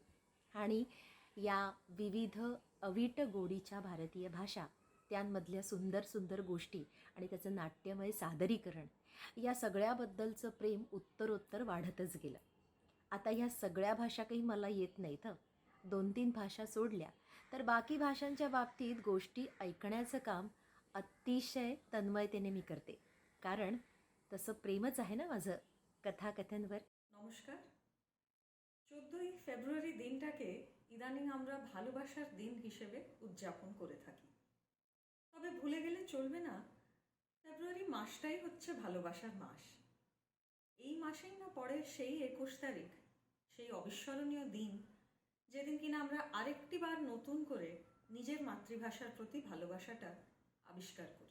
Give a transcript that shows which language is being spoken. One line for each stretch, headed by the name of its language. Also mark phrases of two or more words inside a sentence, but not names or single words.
Marathi: आणि या विविध अवीट गोडीच्या भारतीय भाषा, त्यांमधल्या सुंदर सुंदर गोष्टी आणि त्याचं नाट्यमय सादरीकरण या सगळ्याबद्दलचं प्रेम उत्तरोत्तर वाढतच गेलं. आता ह्या सगळ्या भाषा काही मला येत नाहीत. 2-3 भाषा सोडल्या तर बाकी भाषांच्या बाबतीत गोष्टी ऐकण्याचं काम अतिशय तन्मयतेने मी करते, कारण तसं प्रेमच आहे ना माझं कथाकथनवर।
Bangla: নমস্কার। 14ই ফেব্রুয়ারি দিনটাকে ইদানিং আমরা ভালোবাসার দিন হিসেবে উদযাপন করে থাকি। তবে ভুলে গেলে চলবে না, ফেব্রুয়ারি মাসটাই হচ্ছে ভালোবাসার মাস। এই মাসেই না পড়ে সেই 21 তারিখ, সেই অবিস্মরণীয় দিন যেদিন কিনা আমরা আরেকটি বার নতুন করে নিজের মাতৃভাষার প্রতি ভালোবাসাটা আবিষ্কার করি।